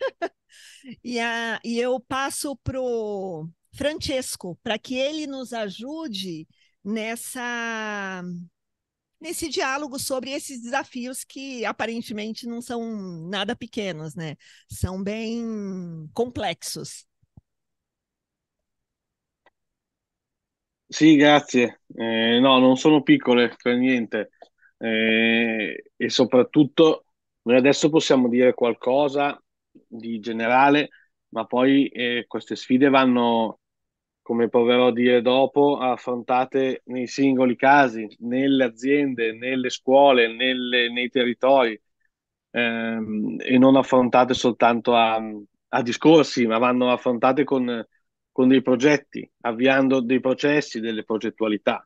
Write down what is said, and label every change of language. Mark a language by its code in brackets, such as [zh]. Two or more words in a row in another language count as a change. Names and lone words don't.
[pt] e eu passo para o Francesco, para que ele nos ajude nesse diálogo sobre esses desafios que aparentemente não são nada pequenos, né? São bem complexos. [it] Sì, grazie. No, non sono piccole per niente. E soprattutto noi adesso possiamo dire qualcosa di generale, ma poi queste sfide vanno, come proverò a dire dopo, affrontate nei singoli casi, nelle aziende, nelle scuole, nei territori, e non affrontate soltanto a discorsi, ma vanno affrontate con dei progetti, avviando dei processi, delle progettualità.